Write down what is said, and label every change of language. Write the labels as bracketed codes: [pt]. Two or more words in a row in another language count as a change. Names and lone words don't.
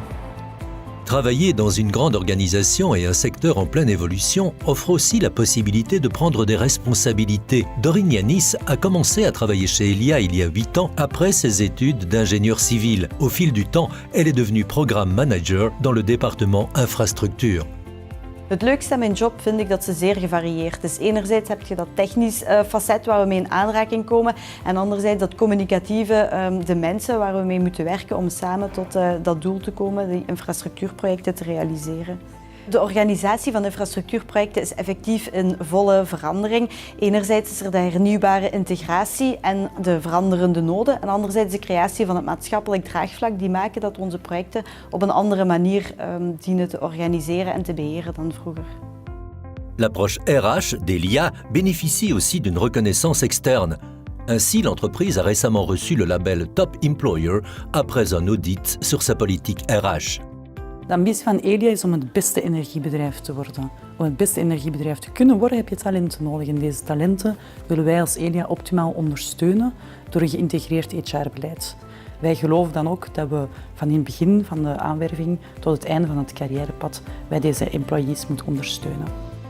[fr] Travailler dans une grande organisation et un secteur en pleine évolution offre aussi la possibilité de prendre des responsabilités. Dorine Yanis a commencé à travailler chez Elia il y a 8 ans après ses études d'ingénieur civil. Au fil du temps, elle est devenue [en] programme manager [fr] dans le département infrastructure. [nl] Het leukste aan mijn job vind ik dat ze zeer gevarieerd is. Enerzijds heb je dat technisch facet waar we mee in aanraking komen en anderzijds dat communicatieve, de mensen waar we mee moeten werken om samen tot dat doel te komen, die infrastructuurprojecten te realiseren. De organisatie van infrastructuurprojecten is effectief in volle verandering. Enerzijds is er de hernieuwbare integratie en de veranderende noden en anderzijds de creatie van het maatschappelijk draagvlak die maken dat we onze projecten op een andere manier dienen te organiseren en te beheren dan vroeger. [fr] L'approche RH d'Elia bénéficie aussi d'une reconnaissance externe. Ainsi, l'entreprise a récemment reçu le label Top Employer après un audit sur sa politique RH. [nl] De ambitie van Elia is om het beste energiebedrijf te worden. Om het beste energiebedrijf te kunnen worden heb je talenten nodig. En deze talenten willen wij als Elia optimaal ondersteunen door een geïntegreerd HR-beleid. Wij geloven dan ook dat we van in het begin van de aanwerving tot het einde van het carrièrepad wij deze employees moeten ondersteunen.